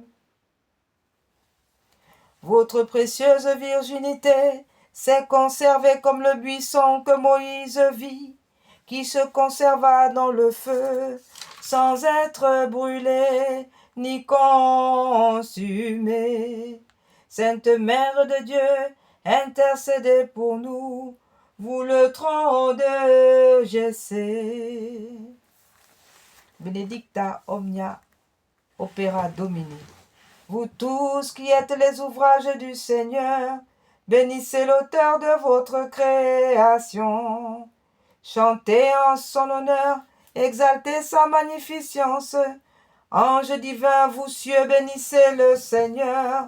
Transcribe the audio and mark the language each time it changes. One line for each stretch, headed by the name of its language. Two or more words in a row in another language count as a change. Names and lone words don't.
French: Votre précieuse virginité s'est conservée comme le buisson que Moïse vit, qui se conserva dans le feu, sans être brûlé ni consumé. Sainte Mère de Dieu, intercédez pour nous, vous le trône de Jessé.
Latin: Benedicta omnia opera Domini.
French: Vous tous qui êtes les ouvrages du Seigneur, bénissez l'auteur de votre création. Chantez en son honneur, exaltez sa magnificence. Anges divins, vous cieux, bénissez le Seigneur.